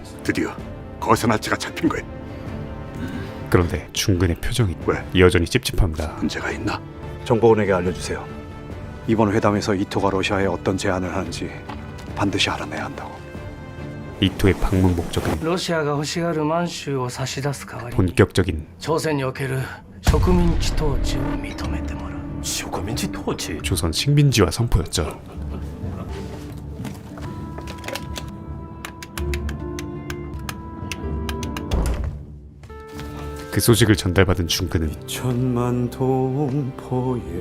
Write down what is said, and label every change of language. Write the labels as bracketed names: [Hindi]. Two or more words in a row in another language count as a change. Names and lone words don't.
[Korean] 드디어 거선할지가 잡힌 거야. 그런데 중근의 표정이 왜? 여전히 찝찝합니다. 문제가 있나? 정보원에게 알려주세요. 이번 회담에서 이토가 러시아에 어떤 제안을 하는지 반드시 알아내야 한다고. 이토의 방문 목적은 [Japanese] ロシアが欲しがる満州を差し出す代わりに [Korean] 본격적인 [Japanese] 朝鮮における植民地統治を認めてもらう [Korean] 식민지 토지. 조선 식민지화 선포였죠. 그 소식을 전달받은 중근은 천만 동포에